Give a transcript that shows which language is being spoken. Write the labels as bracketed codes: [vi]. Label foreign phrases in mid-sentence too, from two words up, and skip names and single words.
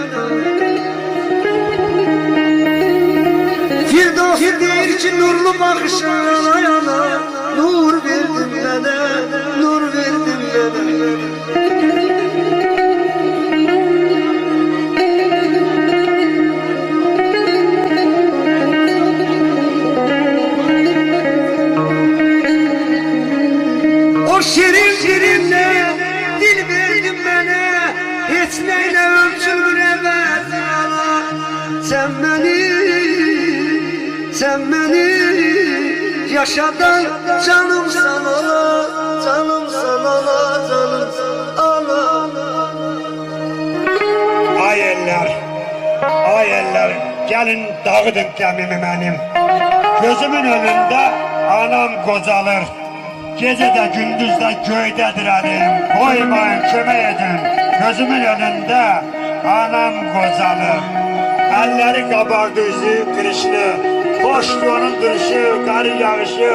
[az] Firdos deyir ki nurlu bakışın ayana, nur verdin mənə, nur verdin mənə. [tr] Şirin şirinle dil verdin bana, hiç neyle ölçülür evvela. Sen beni yaşadan canım sana, canım sana, canım sana. [az] Ay eller, gəlin dağıdın gəmimi mənim. Gözümün önündə anam qocalır. Gecə də gündüz də göydədir əlim. Qoymayın, kömək edin. Gözümün önündə anam qocalır. Əlləri qabardı, üzü qırışlı. Xoşdur onun duruşu, qar yağışı.